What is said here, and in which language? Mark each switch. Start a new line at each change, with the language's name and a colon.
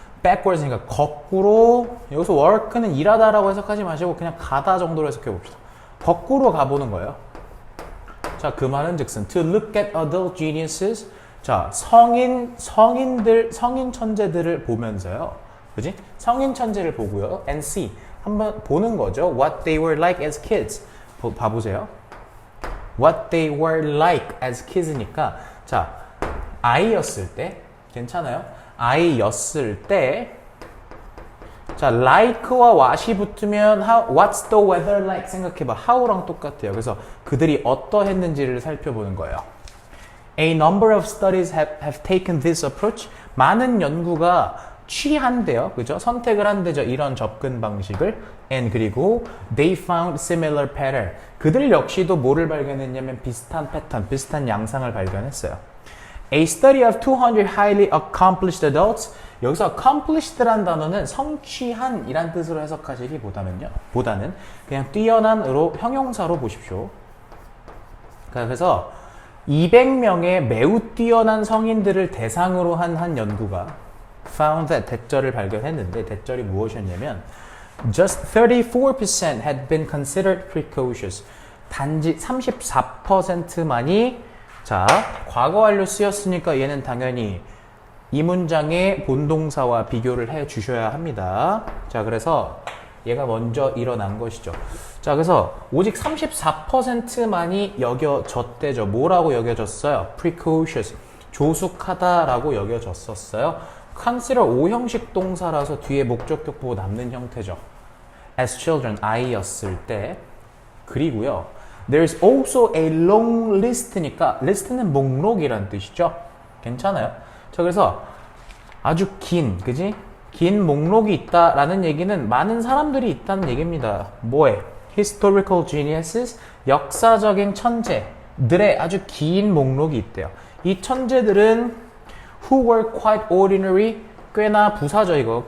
Korean: backwards니까 거꾸로, 여기서 work는 일하다라고 해석하지 마시고 그냥 가다 정도로 해석해 봅시다. 거꾸로 가보는 거예요. 자, 그 말은 즉슨
English: to look at adult geniuses.
Korean: 자, 성인 천재들을 보면서요. 그지? 성인 천재를 보고요.
English: and see.
Korean: 한번 보는 거죠.
English: What they were like as kids.
Korean: 봐보세요.
English: What they were like as kids
Korean: 니까, 자, 아이였을 때, 괜찮아요? 아이였을 때, 자, like와 what이 붙으면
English: what's the weather like
Korean: 생각해봐. how랑 똑같아요. 그래서 그들이 어떠했는지를 살펴보는 거예요.
English: A number of studies have taken this approach.
Korean: 많은 연구가 취한대요. 그죠? 선택을 한대죠. 이런 접근 방식을.
English: And
Korean: 그리고
English: they found similar pattern.
Korean: 그들 역시도 뭐를 발견했냐면 비슷한 패턴, 비슷한 양상을 발견했어요.
English: A study of 200 highly accomplished adults.
Korean: 여기서 accomplished란 단어는 성취한 이란 뜻으로 해석하시기보다는 그냥 뛰어난으로 형용사로 보십시오. 그래서 200명의 매우 뛰어난 성인들을 대상으로 한 연구가
English: found that
Korean: 대절을 발견했는데, 대절이 무엇이었냐면
English: just 34% had been considered precocious.
Korean: 단지 34%만이, 자, 과거 완료 쓰였으니까 얘는 당연히 이 문장의 본동사와 비교를 해 주셔야 합니다. 자, 그래서 얘가 먼저 일어난 것이죠. 자, 그래서 오직 34%만이 여겨졌대죠. 뭐라고 여겨졌어요? precocious. 조숙하다라고 여겨졌었어요. consider 5형식 동사라서 뒤에 목적격 보고 남는 형태죠.
English: as children,
Korean: 아이였을 때. 그리고요.
English: There's also a long list니까
Korean: list는 목록이란 뜻이죠. 괜찮아요? 자, 그래서 아주 긴, 그지? 긴 목록이 있다라는 얘기는 많은 사람들이 있다는 얘기입니다. 뭐에? Historical geniuses, 역사적인 천재들의 아주 긴 목록이 있대요. 이 천재들은
English: who were quite ordinary,
Korean: 꽤나 부사죠 이거.